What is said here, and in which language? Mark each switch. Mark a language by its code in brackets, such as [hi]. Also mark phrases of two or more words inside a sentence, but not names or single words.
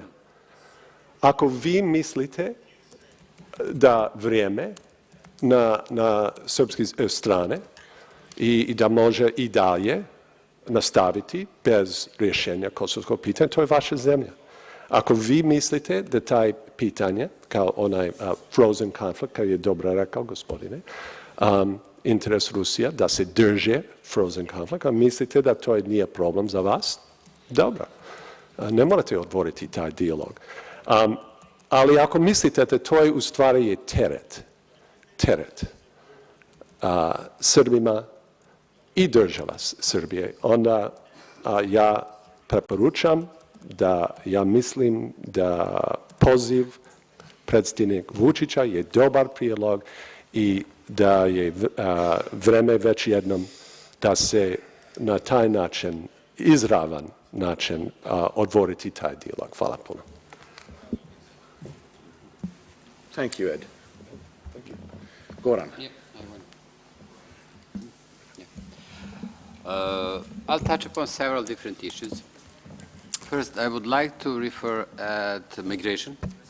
[hr] Ako vi mislite da vrijeme na srpske strane i da može i dalje nastaviti bez rješenja kosovskog pitanja, to je vaša zemlja. Ako vi mislite da taj pitanje, kao onaj [en] frozen conflict, [hr] kao je dobro rekao gospodine, interes Rusija, da se drže [en] frozen conflict, [hr] a mislite da to nije problem za vas, dobro. Ne morate otvoriti taj dijalog. Ali ako mislite da to je u stvari je teret Srbima i država Srbije, onda ja preporučam da ja mislim da poziv predsjednika Vučića je dobar prijedlog i da je vreme već jednom da se na taj način, izravan način, otvoriti taj dijalog. Hvala puno. [en] Thank you, Ed. Thank you. Goran. Yeah, I'll touch upon several different issues. First, I would like to refer at migration.